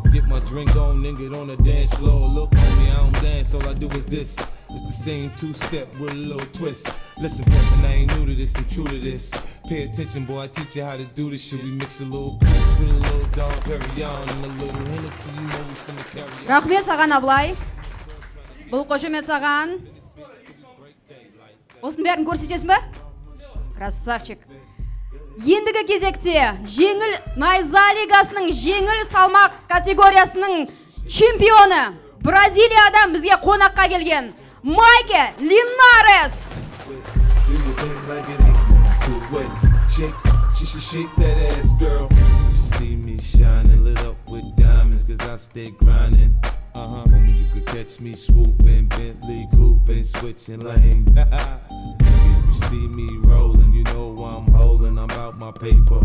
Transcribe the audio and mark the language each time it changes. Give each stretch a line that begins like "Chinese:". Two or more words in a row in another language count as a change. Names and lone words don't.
English: Get my drink on, then get on the dance floor. Look, homie, I don't dance, all I do is this. It's the same two-step with a little twist. Listen, Peppin, I ain't new to this, I'm true to this. Pay attention, boy, I teach you how to do this shit. We mix a little Chris with a little Dom Perignon and a little Hennessy, you know we finna carry on.
Kazakh: Рахмет саған Аблай. Бұл қошемет саған. Осының бәрін көрсетесің бе? Красавчик. Ендігі кезекте жеңіл Naiza лигасының жеңіл салмақ категориясының чемпионы Бразилиядан бізге қонаққа келген Майке Линарес.
English: Shake that ass, girl. You see me shining, lit up with diamonds, cause I stay grinding. Homie, you could catch me swooping, Bentley cooping, switching lanes. You see me rolling, you know I'm holding, I'm out my paper.